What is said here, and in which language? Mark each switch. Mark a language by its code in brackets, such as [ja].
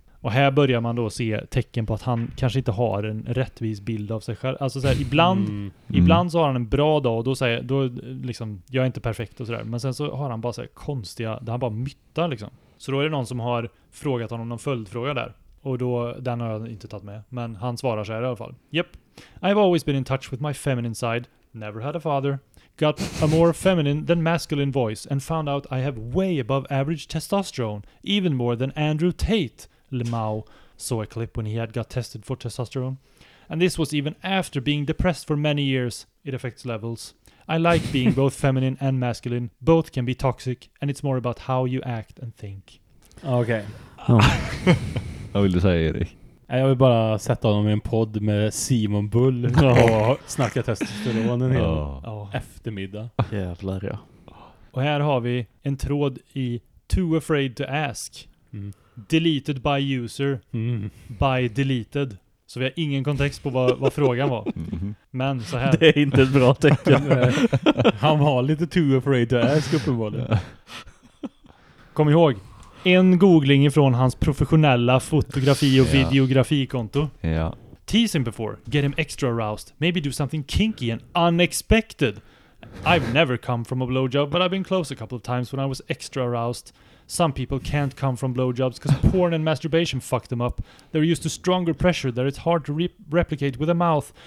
[sv] Och här börjar man då se tecken på att han kanske inte har en rättvis bild av sig själv. Alltså så här, ibland så har han en bra dag och då säger då liksom, jag är inte perfekt och sådär. Men sen så har han bara så här konstiga, där han bara myttar liksom. Så då är det någon som har frågat honom någon följdfråga där. Och då, den har jag inte tagit med. Men han svarar så här i alla fall. [en] Yep. I've always been in touch with my feminine side. Never had a father. Got a more feminine than masculine voice. And found out I have way above average testosterone. Even more than Andrew Tate. Limao saw a clip when he had got tested for testosterone. And this was even after being depressed for many years. It affects levels. I like being both feminine and masculine. Both can be toxic. And it's more about how you act and think. Okay. [sv] Vad vill du säga, Erik? Jag vill bara sätta honom i en podd med Simon Bull och snacka testosteron en hel eftermiddag. Jävlar, ja. Och här har vi en tråd i Too Afraid to Ask. [en] Mm. Deleted by user. Mm. By deleted. [sv] Så vi har ingen kontext på vad frågan var. Mm-hmm. Men så här. Det är inte ett bra tecken. Han var lite Too Afraid to Ask uppenbarligen. Kom ihåg. En googling ifrån hans professionella fotografi- och videografikonto. Ja. [en] Tease him before. Get him extra aroused. Maybe do something kinky and unexpected. I've never come from a blowjob, but I've been close a couple of times when I was extra aroused. Some people can't come from blowjobs because porn and masturbation fuck them up. They're used to stronger pressure that it's hard to replicate with a mouth.